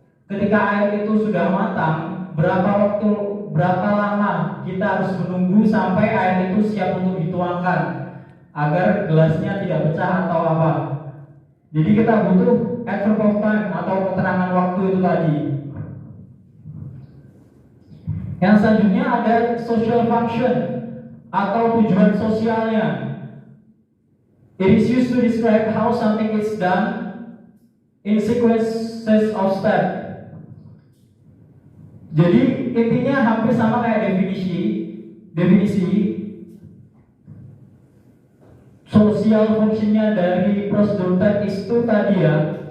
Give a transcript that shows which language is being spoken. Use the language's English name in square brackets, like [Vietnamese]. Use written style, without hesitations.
[Indonesian] Ketika air itu sudah matang, berapa lama kita harus menunggu sampai air itu siap untuk dituangkan agar gelasnya tidak pecah atau apa? Jadi kita butuh adverb of time atau keterangan waktu itu tadi. Yang selanjutnya ada social function atau tujuan sosialnya. [English] It is used to describe how something is done in sequences of steps. [Indonesian] Jadi intinya hampir sama kayak definisi sosial fungsinya dari prosedur teks itu tadi ya,